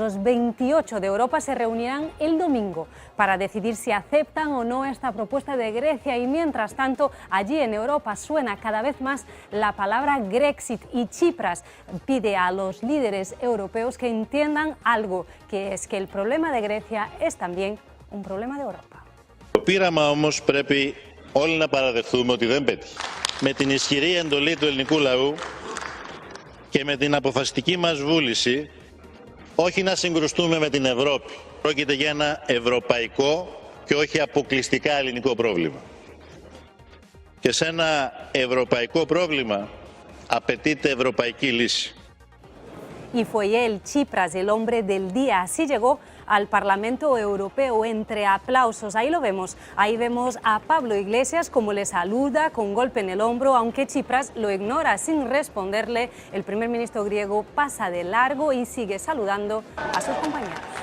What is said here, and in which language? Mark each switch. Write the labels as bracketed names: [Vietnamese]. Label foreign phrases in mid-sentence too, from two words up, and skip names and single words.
[Spanish] Los 28 de Europa se reunirán el domingo para decidir si aceptan o no esta propuesta de Grecia y mientras tanto allí en Europa suena cada vez más la palabra Grexit y Tsipras pide a los líderes europeos que entiendan algo, que es que el problema de Grecia es también un problema de Europa. [Greek] Το πείραμα όμως πρέπει όλοι να παραδεχθούμε ότι δεν πέτυχε. Με την ισχυρή εντολή του ελληνικού λαού και με την αποφασιστική μας βούληση όχι να συγκρουστούμε με την Ευρώπη. Πρόκειται για ένα ευρωπαϊκό και όχι αποκλειστικά ελληνικό πρόβλημα. Και σε ένα ευρωπαϊκό πρόβλημα απαιτείται ευρωπαϊκή λύση. [Spanish] Y fue él, Tsipras, el hombre del día. Así llegó al Parlamento Europeo entre aplausos. Ahí lo vemos. Ahí vemos a Pablo Iglesias como le saluda con golpe en el hombro, aunque Tsipras lo ignora sin responderle. El primer ministro griego pasa de largo y sigue saludando a sus compañeros.